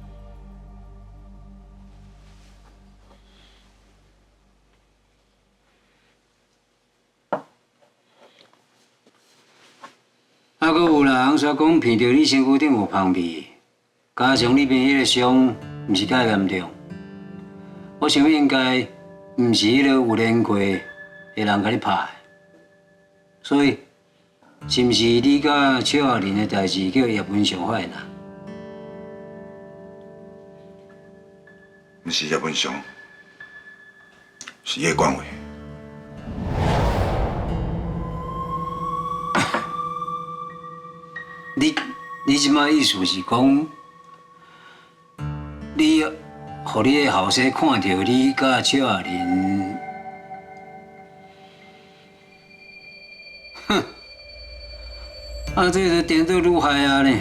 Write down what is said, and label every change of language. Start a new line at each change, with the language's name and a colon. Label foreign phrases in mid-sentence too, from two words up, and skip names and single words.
Min Nan Chinese: 啊，阁有人说讲闻到你身躯顶有芳味，加上你边迄个伤毋是介严重，我想应该毋是迄个有练过的人甲你拍的，所以是毋是你甲邱亚玲的代志叫叶文祥发现啊？毋是叶文祥，是叶冠伟。你即摆意思是讲，你互你的后生看到你甲邱亚玲，哼，啊，这个颠倒愈害啊呢！